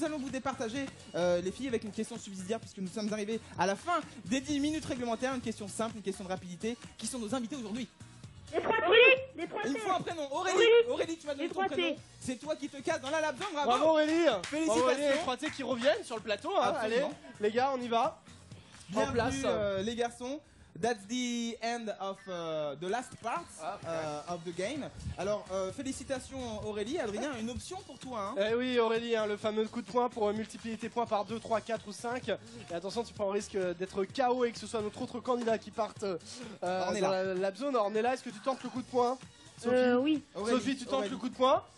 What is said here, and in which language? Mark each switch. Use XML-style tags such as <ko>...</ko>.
<fr>Nous allons vous départager les filles avec une question subsidiaire puisque nous sommes arrivés à la fin des 10 minutes réglementaires. Une question simple, une question de rapidité. Qui sont nos invités aujourd'hui? Les 3T. Les 3T. Il faut un prénom. Aurélie, tu vas donner ton prénom. C'est toi qui te casses dans la lap zone, bravo. Bravo Aurélie. Félicitations. Bravo, les 3T qui reviennent sur le plateau. Hein. Allez, Absolument. les gars, on y va. En place. Bienvenue les garçons.</fr> <en>That's the end of the last part of the game.</en> <fr>Alors félicitations Aurélie. Adrien, une option pour toi. Hein. Eh oui Aurélie, hein, le fameux coup de poing pour multiplier tes points par 2, 3, 4 ou 5. Et attention, tu prends le risque d'être KO et que ce soit notre autre candidat qui parte dans la zone. Ornella, est-ce que tu tentes le coup de poing? Sophie, Oui. Sophie, tu tentes le coup de poing?</fr>